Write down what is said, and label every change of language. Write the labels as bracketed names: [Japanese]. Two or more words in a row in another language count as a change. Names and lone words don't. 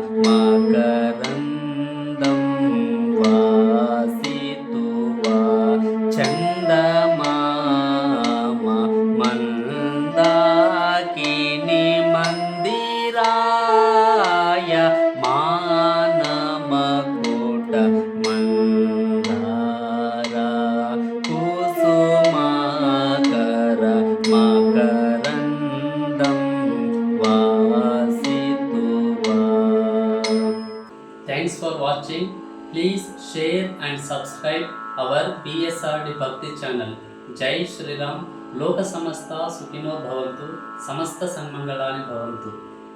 [Sanskrit] ಮಕರಂದಂ ವಾಸಿತುವ ಚಂದಮಾಮ ಮಂದಾಕಿನಿ ಮಂದಿರಾಯ ಮಾನಮಕುಟ ಮಂದಾರ ಕುಸುಮಾಕರ ಮಕರಂದಂ ವಾಸಿತುವ. [English] Thanks for watching. Please share and subscribe our PSRD Bhakti channel. [Hindi] जय श्री राम. [Sanskrit] ಲೋಕ ಸಮಸ್ತ ಸುಖಿನೋ ಭವಂತು. ಸಮಸ್ತ ಸನ್ಮಂಗಳಾನಿ ಭವಂತು.